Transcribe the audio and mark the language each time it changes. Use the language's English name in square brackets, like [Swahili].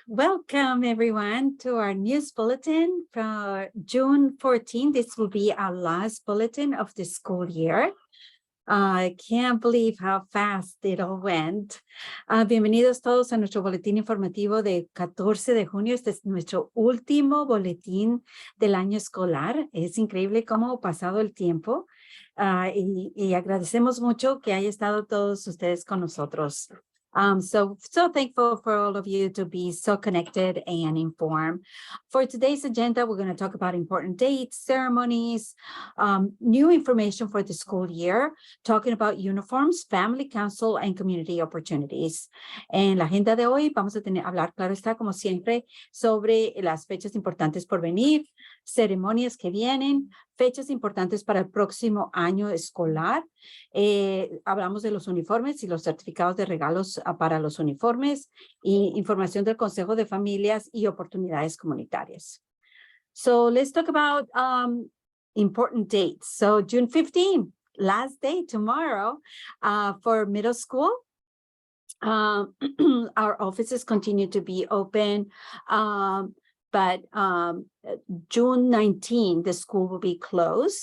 [English] Welcome, everyone, to our news bulletin for June 14. This will be our last bulletin of the school year. I can't believe how fast it all went. [Spanish] Bienvenidos todos a nuestro boletín informativo de 14 de junio. Este es nuestro último boletín del año escolar. Es increíble cómo ha pasado el tiempo. Y agradecemos mucho que haya estado todos ustedes con nosotros. [English] So thankful for all of you to be so connected and informed. For today's agenda, we're going to talk about important dates, ceremonies, new information for the school year, talking about uniforms, family council, and community opportunities. [Spanish] En la agenda de hoy vamos a hablar, claro está, como siempre, sobre las fechas importantes por venir, ceremonias que vienen, fechas importantes para el próximo año escolar. Hablamos de los uniformes y los certificados de regalos para los uniformes y información del Consejo de Familias y oportunidades comunitarias. [English] So let's talk about important dates. So June 15, last day tomorrow for middle school. Our offices continue to be open. But June 19, the school will be closed.